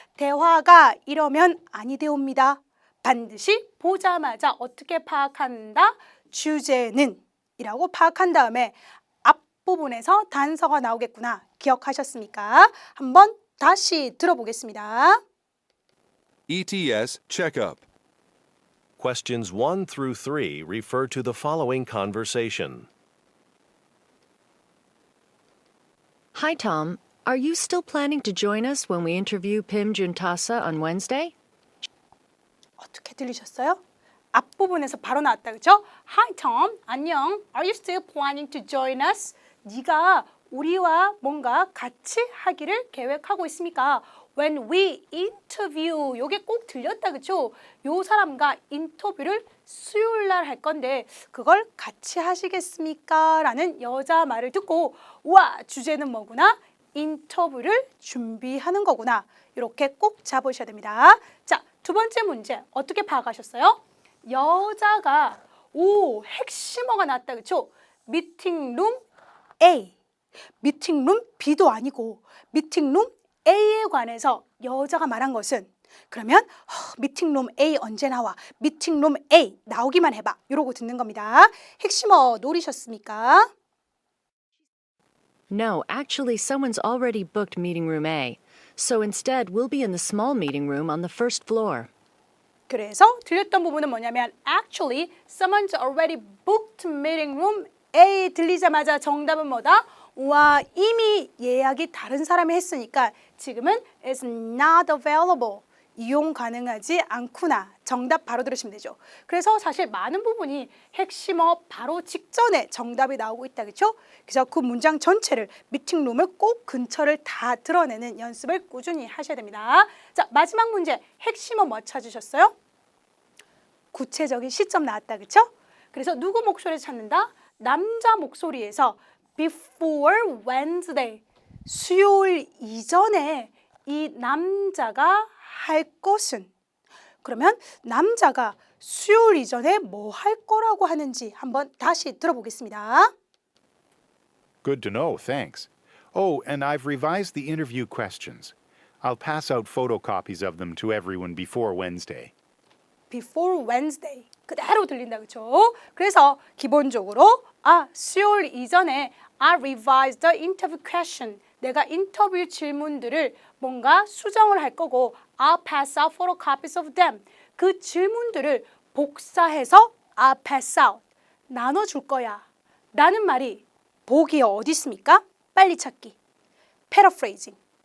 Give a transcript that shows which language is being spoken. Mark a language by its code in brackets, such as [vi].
[ko] 대화가 이러면 아니되옵니다. 반드시 보자마자 어떻게 파악한다? 주제는 이라고 파악한 다음에 앞부분에서 단서가 나오겠구나. 기억하셨습니까? 한번 다시 들어보겠습니다. [en] ETS checkup. Questions 1 through 3 refer to the following conversation. Hi, Tom. Are you still planning to join us when we interview Pim Juntasa on Wednesday? [ko] 어떻게 들리셨어요? 앞부분에서 바로 나왔다. 그렇죠? Hi Tom, 안녕. [en] Are you still planning to join us? [ko] 네가 우리와 뭔가 같이 하기를 계획하고 있습니까? When we interview. 요게 꼭 들렸다. 그렇죠? 요 사람과 인터뷰를 수요일 날 할 건데 그걸 같이 하시겠습니까? 라는 여자 말을 듣고 우와, 주제는 뭐구나? 인터뷰를 준비하는 거구나. 이렇게 꼭 잡으셔야 됩니다. 자, 두 번째 문제 어떻게 파악하셨어요? 여자가 핵심어가 나왔다. 그렇죠? 미팅룸 A, 미팅룸 B도 아니고 미팅룸 A에 관해서 여자가 말한 것은 그러면 미팅룸 A 언제 나와? 미팅룸 A 나오기만 해봐. 이러고 듣는 겁니다. 핵심어 노리셨습니까? [en] No, actually, someone's already booked meeting room A. So instead, we'll be in the small meeting room on the first floor. [ko] 그래서 들렸던 부분은 뭐냐면 actually someone's already booked meeting room A 들리자마자 정답은 뭐다? 와, 이미 예약이 다른 사람이 했으니까 지금은 is not available. 이용 가능하지 않구나. 정답 바로 들으시면 되죠. 그래서 사실 많은 부분이 핵심어 바로 직전에 정답이 나오고 있다. 그렇죠? 그래서 그 문장 전체를 미팅룸을 꼭 근처를 다 드러내는 연습을 꾸준히 하셔야 됩니다. 자, 마지막 문제. 핵심어 뭐 찾으셨어요? 구체적인 시점 나왔다. 그렇죠? 그래서 누구 목소리를 찾는다? 남자 목소리에서 before Wednesday, 수요일 이전에 이 남자가 할 것은, 그러면 남자가 수요일 이전에 뭐 할 거라고 하는지 한번 다시 들어보겠습니다. [en] Good to know, thanks. Oh, and I've revised the interview questions. I'll pass out photocopies of them to everyone before Wednesday. [ko] Before Wednesday 그대로 들린다. 그렇죠? 그래서 기본적으로 수요일 이전에 I revised the interview question. 내가 인터뷰 질문들을 뭔가 수정을 할 거고 I'll pass out photocopies of them. 그 질문들을 복사해서 I'll pass out. 나눠줄 거야. 라는 말이 보기에 어디 있습니까? 빨리 찾기. paraphrasing.